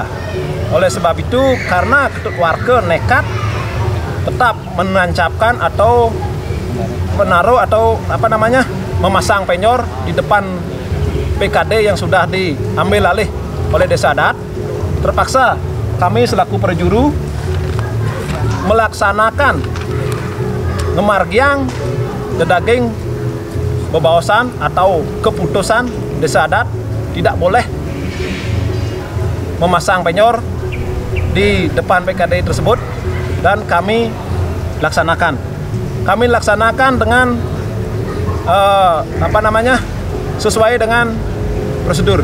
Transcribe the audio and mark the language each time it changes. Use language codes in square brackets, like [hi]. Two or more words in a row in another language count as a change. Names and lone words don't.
[id] Oleh sebab itu, karena Ketut Warga nekat tetap menancapkan atau menaruh atau memasang penyor di depan PKD yang sudah diambil alih oleh Desa Adat, terpaksa kami selaku Prajuru melaksanakan [ban] ngemargiang dedaging bebaosan [id] atau keputusan Desa Adat tidak boleh memasang penyor di depan PKD tersebut, dan kami laksanakan. Kami laksanakan dengan sesuai dengan prosedur.